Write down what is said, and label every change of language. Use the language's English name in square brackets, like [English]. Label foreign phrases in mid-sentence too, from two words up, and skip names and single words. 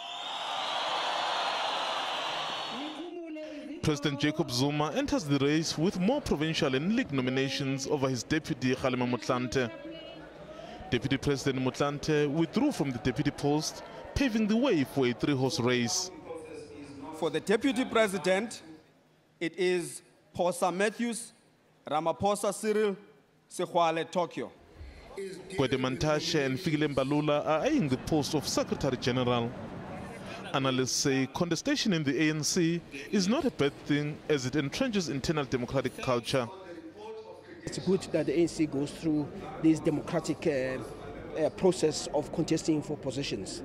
[English] President Jacob Zuma enters the race with more provincial and league nominations over his deputy Kgalema Motlanthe. Deputy President Motlanthe withdrew from the deputy post, paving the way for a three-horse race. For the deputy president, it is Phosa Matthews, Ramaphosa Cyril, Sekhuale Tokyo. Gwede Mantashe and Fikile Mbalula are eyeing the post of Secretary General. Analysts say contestation in the ANC is not a bad thing, as it entrenches internal democratic culture. It's good that the ANC goes through this democratic process of contesting for positions.